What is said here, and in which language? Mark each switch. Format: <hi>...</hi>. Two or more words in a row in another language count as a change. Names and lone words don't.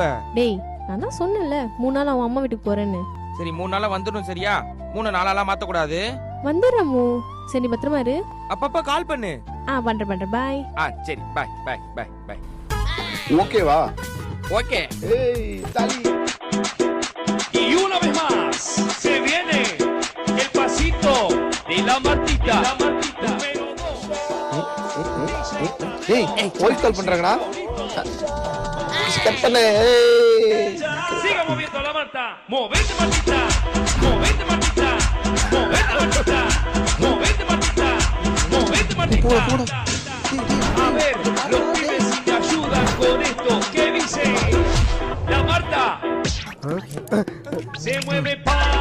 <ta>டேய் நான் தான் சொன்னேன்ல 3 நாள் அவன் அம்மா வீட்டுக்கு போறேன்னு. சரி 3 நாளா வந்துடும் சரியா? 3 நாளாலாம் மாத்த கூடாது. வந்துடுறமு. சரி நீ பத்திரமா இரு. அப்பப்ப கால் பண்ணு. பண்றேன் பாய்.</ta> <en>சரி bye bye bye bye.</en> <ta>ஓகேவா? ஓகே. ஏய் தலி.</ta> <es>Y una vez más se viene el pasito de la Martita.</es> <ta>ஏய்</ta> <en>voice call</en> <ta>பண்றாங்கடா. கட் பண்ணு.</ta> <es>Siga moviendo la Marta. Movete Martita. Movete Martita. Movete Martita. Movete Martita. Movete Martita. A ver, los pibes si te ayudan con esto. ¿Qué dice? La Marta se mueve pa</es>